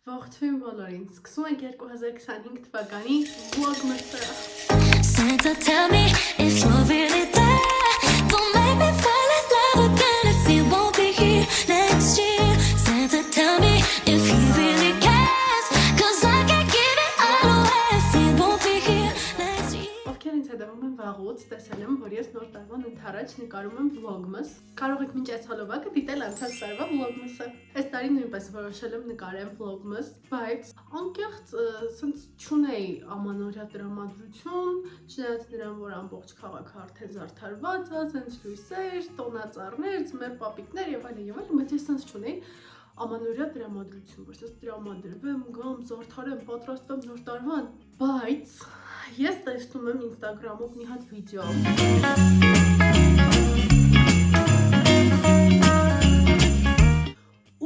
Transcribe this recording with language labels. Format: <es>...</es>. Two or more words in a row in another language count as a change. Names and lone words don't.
<hy>Ողջույն բոլորին, սկսում ենք 2025 թվականի Vlogmas-ը։</hy> <en>Santa, tell me if you're really there. Don't make me fall in love again if you won't be here next year. Santa, tell me if he really cares. 'Cause I can't give it all away if he won't be here next year.</en> <hy>Ովքեր ինձ հետևում են վաղուց, տեսել եմ, որ ես նոր տարվան ընթരാճ նկարում եմ Vlogmas։ Կարող եք մինչ այս հոլովակը դիտել անցած տարվա Vlogmas-ը։ Այս տարի նույնպես որոշել եմ նկարեմ Vlogmas, բայց անկեղծ սենց չունեի ամանորյա տրամադրություն, չնայած նրան, որ ամբողջ քաղաքը արդեն զարդարված է, սենց լույսեր, տոնածառներ, ձմեռ պապիկներ եւ այլն, բայց ես սենց չունեի ամանորյա տրամադրություն, որ սենց տրամադրվեմ, գամ, զարդարեմ, պատրաստվեմ նոր տարվան, բայց ես տեսնում եմ Instagram-ով մի հատ վիդեո։ Ու</hy>